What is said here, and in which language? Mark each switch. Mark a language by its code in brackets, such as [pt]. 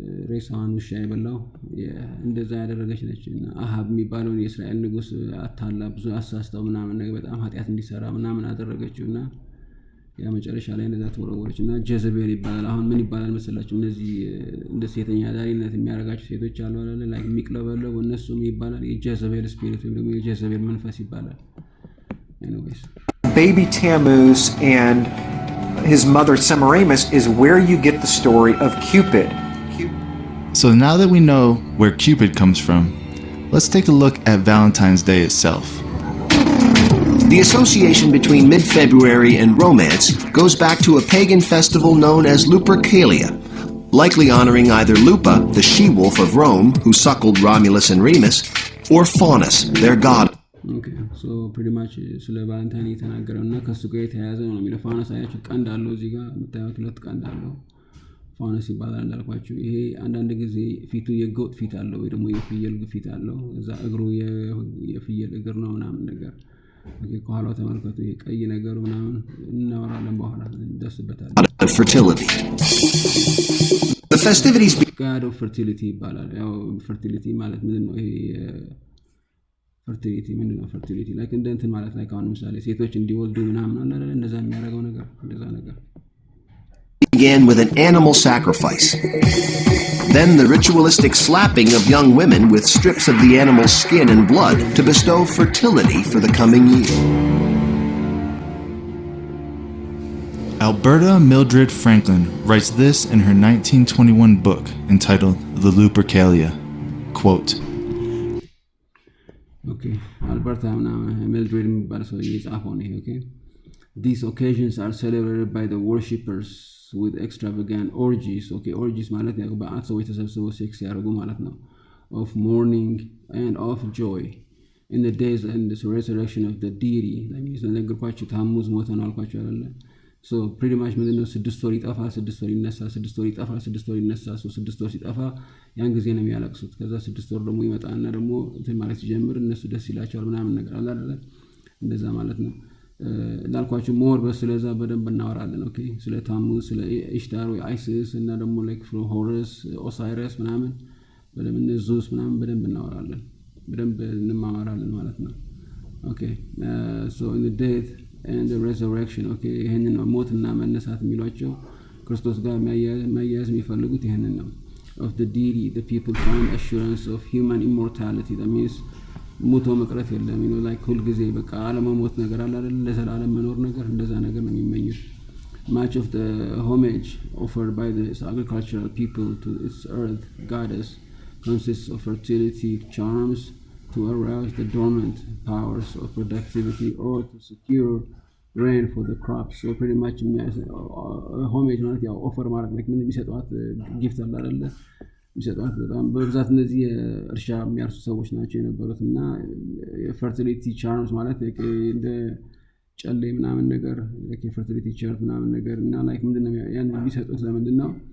[am] ሬሳዋን ውሻ የበላው እንደዛ ያደረገች ነች። እና አሃብ የሚባለው የእስራኤል ንጉስ አታላ ብዙ አሳስተው ምናምን ነገር በጣም ኃጢአት እንዲሰራ ምናምን አደረገችውና ያ መጨረሻ ላይ እንደዛ ተወረወረች እና ጀዘቤል ይባላል። አሁን ምን ይባላል መሰላችሁ? እነዚህ እንደ ሴተኛ ዳሪነት የሚያደርጋቸው ሴቶች አሉ አይደል? ላይክ የሚቅለበለው እነሱም ይባላል የጀዘቤል ስፒሪት ወይም ደግሞ የጀዘቤል መንፈስ ይባላል። anyways [en] baby Tammuz and his mother Semiramis is where you get the story of Cupid. So now that we know where Cupid comes from, let's take a look at Valentine's Day itself. The association between mid-February and romance goes back to a pagan festival known as Lupercalia, likely honoring either Lupa, the she-wolf of Rome who suckled Romulus and Remus, or Faunus, their god. [am] Okay, so pretty much ስለ ቫለንታይን የተናገረውና ከሱ ጋር የተያያዘ ነው የሚለው። ፋኖስ አያችሁ ቀንድ አለው እዚህ ጋር የምታዩት ሁለት ቀንድ አለው። ፋኖስ ይባላል እንዳልኳችሁ። ይሄ አንዳንድ ጊዜ ፊቱ የጎጥ ፊት አለው ወይ ደግሞ የፍየል ፊት አለው። እዛ እግሩ የፍየል እግር ነው ምናምን ነገር። ከኋላው ተመልከቱ። ይሄ ቀይ ነገሩ ምናምን እናወራለን በኋላ እንደስበታለን። [en] Fertility. The festivities [am] God of fertility ይባላል። ያው fertility ማለት ምንድን ነው? ይሄ fertility ምንድን ነው? fertility like እንትን ማለት ላይ ካሁን ምሳሌ ሴቶች እንዲወልዱ ምናምን አለ አይደል? እንደዛ የሚያደርገው ነገር እንደዛ ነገር [en] began with an animal sacrifice. Then the ritualistic slapping of young women with strips of the animal's skin and blood to bestow fertility for the coming year. Alberta Mildred Franklin writes this in her 1921 book entitled The Lupercalia. Quote, Okay, Alberta Mildred [am] የሚባል ሰው የጻፈው ነው። [en] Okay, these occasions are celebrated by the worshippers with extravagant orgies. Okay, orgies [am] ማለት ያው በአት ሰዎች ተሰብስበው ሴክስ ያደርጉ ማለት ነው። [en] Of mourning and of joy in the days and the resurrection of the deity. [am] ለሚስ ነገርኳችሁ ታሙዝ ሞተ ነው አልኳችሁ አይደለ? [en] So pretty much [am] ምንድነው 6 ወር ይጠፋ 6 ወር ይነሳ 6 ወር ይጠፋ 6 ወር ይነሳ 6 ወር ሲጠፋ ያን ጊዜ ነው የሚያለቅሱት። ከዛ 6 ወር ደግሞ ይመጣና ደግሞ እንትን ማለት ሲጀምር እነሱ ደስ ይላቸዋል ምናምን ነገር አለ አይደለ? እንደዛ ማለት ነው። ላልኳችሁ ሞር በስለዛ በደንብ እናወራለን። ኦኬ ስለ ታሙዝ ስለ ኢሽታር ወይ አይሲስ እና ደግሞ ላይክ ፍሮ ሆረስ ኦሳይረስ ምናምን በደንብ ዙስ ምናምን በደንብ እናወራለን በደንብ እንማማራለን ማለት ነው። ኦኬ [en] so in the death and the resurrection [am] okay ይሄንን ነው ሞትና መነሳት የሚሏቸው ክርስቶስ ጋር መያያዝ የሚፈልጉት ይሄንን ነው። [en] of the deity the people find assurance of human immortality. that means [am] ሞቶ መቅረት የለም like ሁሉ ጊዜ በቃ አለመሞት ነገር አለ አይደል? ለዘላለም መኖር ነገር እንደዛ ነገር ነው የሚመኙት። [en] much of the homage offered by the agricultural people to its earth goddess consists of fertility charms to arouse the dormant powers of productivity or to secure rain for the crops. So pretty much [am] homage ማለት ያው ኦፈር ማለት ነው። ምን የሚሰጧት ጊፍት አለ አይደል? የሚሰጧት በጣም በብዛት እነዚህ እርሻ የሚያርሱ ሰዎች ናቸው የነበሩት እና fertility charms ማለት እንደ ጨሌ ምናምን ነገር fertility charms ምናምን ነገር እና like ምንድነው ያን የሚሰጡት ለምንድን ነው?